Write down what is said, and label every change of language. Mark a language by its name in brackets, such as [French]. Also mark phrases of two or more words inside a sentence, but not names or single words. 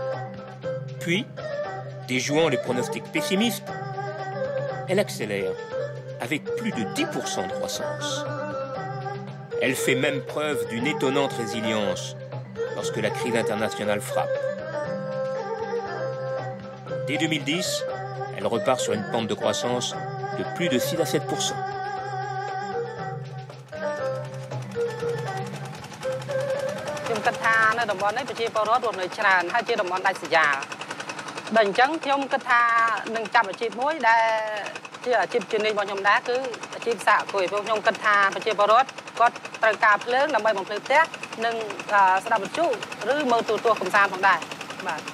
[French] Puis, déjouant les pronostics pessimistes, elle accélère avec plus de 10% de croissance. Elle fait même preuve d'une étonnante résilience lorsque la crise internationale frappe. Dès 2010, elle repart sur une pente de croissance de plus de 6 à 7%. [Khmer] ខ្ញុំគិតថានៅតំបន់នេះប្រជាពលរដ្ឋរស់នៅច្រើនហើយជាតំបន់ដាច់ស្រយាលដល់អញ្ចឹងខ្ញុំគិតថានឹងចាប់អាជីពមួយដែលជាអាជីពជំនាញរបស់ខ្ញុំដែរគឺអាជីពសហគមន៍ព្រោះខ្ញុំគិតថាប្រជាពលរដ្ឋគាត់ត្រូវការភ្លើងដើម្បីបំភ្លឺផ្ទះនិងស្ដាប់វិទ្យុឬមើលទូរទស្សន៍កម្សាន្តផងដែរបាទ